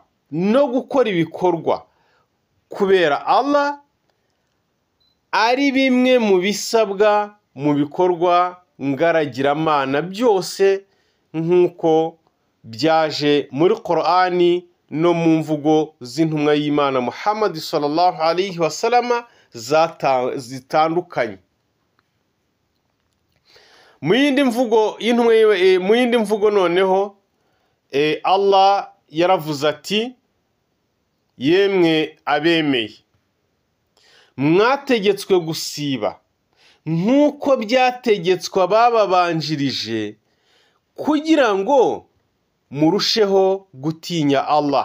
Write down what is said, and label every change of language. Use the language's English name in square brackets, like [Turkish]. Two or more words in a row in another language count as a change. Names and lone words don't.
[Kinyarwanda] no gukora ibikorwa kubera Allah ari bimwe mu bisabwa mu bikorwa ngaragiramana byose, nk'uko byaje muri Qur'ani no mu mvugo z'intumwa y'Imana Muhammad [Arabic] صلى الله عليه وسلم [Kinyarwanda] zitandukanye. Mu yindi mvugo noneho, Allah yaravuze ati, yemwe abemeye, mwategetswe gusiba nk'uko byategetswe abababanjirije, kugira ngo murusheho gutinya Allah.